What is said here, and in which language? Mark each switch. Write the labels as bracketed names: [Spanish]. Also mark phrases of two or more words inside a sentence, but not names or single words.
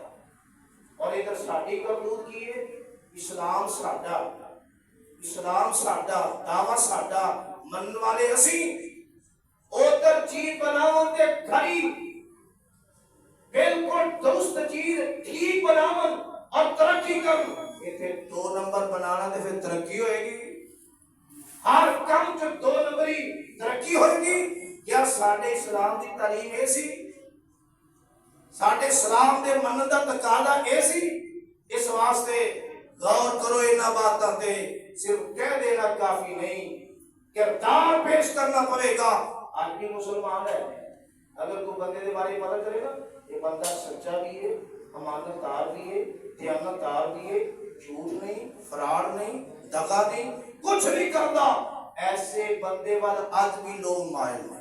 [Punjabi] اور ادھر ساڈی کرتوت کی ہے, اسلام ساڈا, دعویٰ ساڈا, من والے اسی, اوتر چیز بناون تے کھری بالکل درست چیز ٹھیک بناون اور ترقی کرن. یہ دو نمبر بنانا تے پھر ترقی ہوئے گی. ہر کام جو دو نمبری ترقی ہوئے گی. کیا ساڈے اسلام دی تعلیم ایسی, ساڈے اسلام دے منن دا تقاضا ایسی؟ اس واسطے غور کرو انہاں باتاں تے, [Urdu] صرف کہہ دینا کافی نہیں, کردار پیش کرنا پڑے گا. آج بھی مسلمان ہے, اگر کوئی [Punjabi] بندے دے بارے [Urdu] پتہ کرے گا یہ بندہ سچا بھی ہے, امانت دار بھی ہے, دیانت دار بھی ہے, جھوٹ نہیں, فراڈ نہیں, دغا نہیں, کچھ نہیں کرتا, ایسے بندے وال آج بھی لوگ مائل ہیں.